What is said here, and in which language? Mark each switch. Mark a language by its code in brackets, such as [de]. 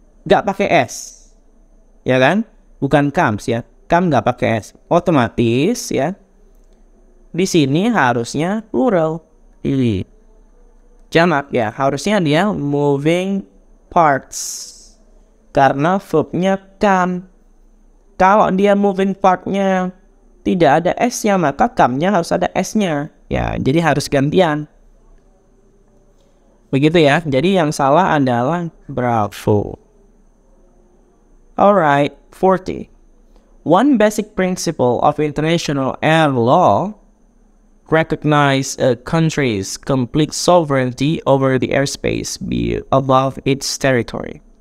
[id] Gak pakai s, ya kan? Bukan comes ya. Come gak pakai s. Otomatis ya. Di sini harusnya plural. Ini jamak ya. Harusnya dia moving parts. Karena verbnya come. Kalau dia moving partnya tidak ada s-nya, maka come-nya harus ada s-nya. Ya, jadi harus gantian. Begitu ya. Jadi yang salah adalah bravo. [en] Alright, 40. One basic principle of international air law recognize a country's complete sovereignty over the airspace above its territory.